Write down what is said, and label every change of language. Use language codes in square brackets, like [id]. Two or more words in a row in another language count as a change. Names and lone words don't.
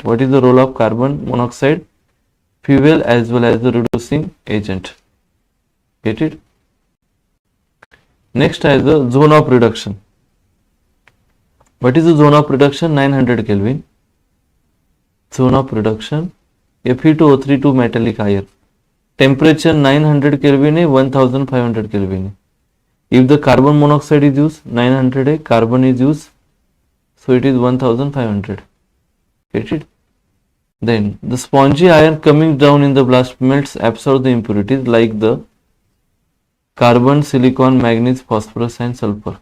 [en] What is the role of carbon monoxide? Fuel as well as the reducing agent. Get it? Next is the zone of reduction. What is the zone of reduction? 900 Kelvin. Zone of reduction. Fe2O32 metallic iron. Temperature 900 Kelvin है, 1500 Kelvin है. If the carbon monoxide is used, 900 है, carbon is used, so it is 1500. Get it? Then the spongy iron coming down in the blast melts, absorb the impurities like the carbon, silicon, manganese, phosphorus and sulfur.